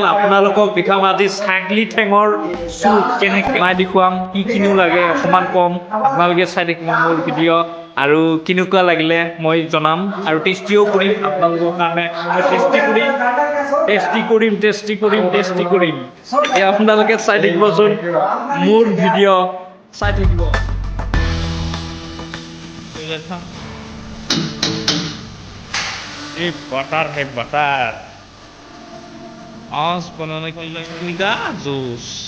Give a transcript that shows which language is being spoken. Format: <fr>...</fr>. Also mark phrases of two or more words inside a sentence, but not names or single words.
<as>আপোনালোকক দেখাম আজি ছাগলী ঠেঙৰ চুপ কেনেকৈ বনাই দেখুৱাম, কি কিনো লাগে অকণমান কম, আপোনালোকে চাই থাকিব মোৰ ভিডিঅ' আৰু কেনেকুৱা লাগিলে মই জনাম আৰু টেষ্টিও কৰিম আপোনালোকৰ কাৰণে। টেষ্টি কৰিম এই আপোনালোকে চাই থাকিবচোন মোৰ ভিডিঅ' চাই থাকিব।</as> <hi>ये बटर है बटर आज बनाने के लिए जूस</hi>